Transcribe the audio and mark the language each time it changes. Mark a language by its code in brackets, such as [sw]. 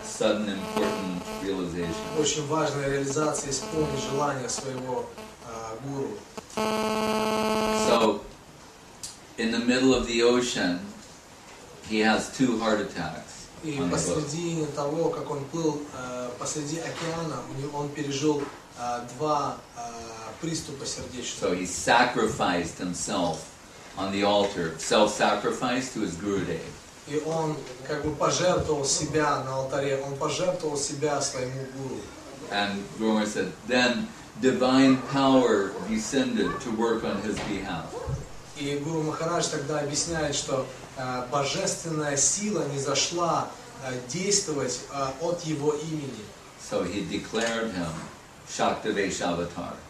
[en] sudden important realization. [ru] Очень важная реализация, исполнить желание своего гуру. [en] So, in the middle of the ocean, he has 2 heart attacks. [ru] И посреди того, как он плыл посреди океана, он пережил 2 приступа сердечного. [en] So he sacrificed himself on the altar, self-sacrifice to his Gurudev. [ru] И он пожертвовал себя на алтаре, он пожертвовал себя своему гуру. [en] And Guru said, then divine power descended to work on his behalf. [ru] И Гуру Махарадж тогда объясняет, что божественная сила низошла действовать от его имени. [en] So he declared him Shaktaveshavatar.